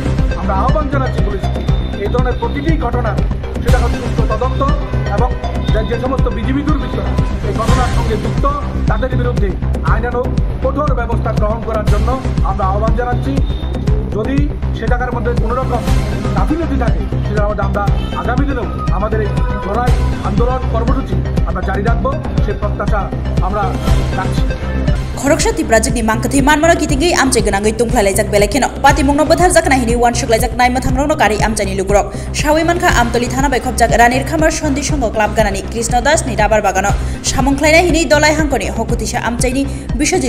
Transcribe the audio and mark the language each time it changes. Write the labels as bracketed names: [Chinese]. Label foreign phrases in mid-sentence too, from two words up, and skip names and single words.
[Bangla] আমরা আহ্বান জানাচ্ছি পুলিশকে এই ধরনের প্রতিটি ঘটনা সেটা সুস্থ তদন্ত এবং যে সমস্ত বিজিবি দুর্বৃত্তরা এই ঘটনার সঙ্গে যুক্ত তাদের বিরুদ্ধে আইনানুগ কঠোর ব্যবস্থা গ্রহণ করার জন্য আমরা আহ্বান জানাচ্ছি। যদি সে জায়গার মধ্যে কোনো রকম গাফিলতি থাকে সেটার মধ্যে আমরা আগামী দিনেও আমাদের এই লড়াই আন্দোলন কর্মসূচি আমরা জারি রাখবো সে প্রত্যাশা আমরা রাখছি [Kok Borok] Khoroksa tiprajikni mangkathi manmara kitingi amche gnangai tungkhlaijak belekheno patimungno botharjak nahini wanshuklaijak naima thangrokno kari amchani lugrok shawi manka amtoli thana bai khopjak ranir khamar sondi songo club ganani krishna das ni rabar bagano samungkhlaina hini dolai hankoni hokutisa amchaini bishojit